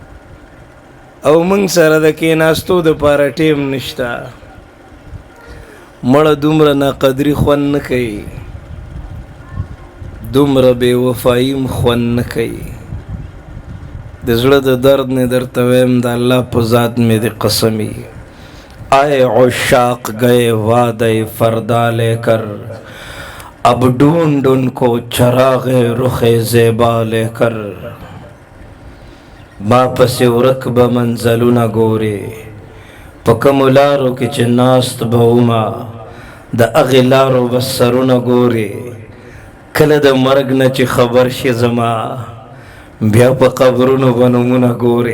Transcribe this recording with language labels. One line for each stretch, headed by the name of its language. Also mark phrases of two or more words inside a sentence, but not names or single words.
Pashto: او موږ سره د کېناستو دپاره ټیم نشته مړه دومره ناقدري خوند نه کوي، دومره بې وفایي خوند نه کوي. د زړه د درد نه درته ویم د الله په ذات مې د قسمی.
Urdu: آئے عشاق گئے وعدے فردا لے کر، اب ڈھونڈ ان کو چراغ رخ زیبا لے کر.
Pashto: ما پس ورک به منزلونه ګورې، په کومو لارو کې چې ناست به ومه، د هغې لارو به سرونه ګورې. کله د مرګ نه چې خبر شي زما، بیا په قبرونو به نومونه ګورې.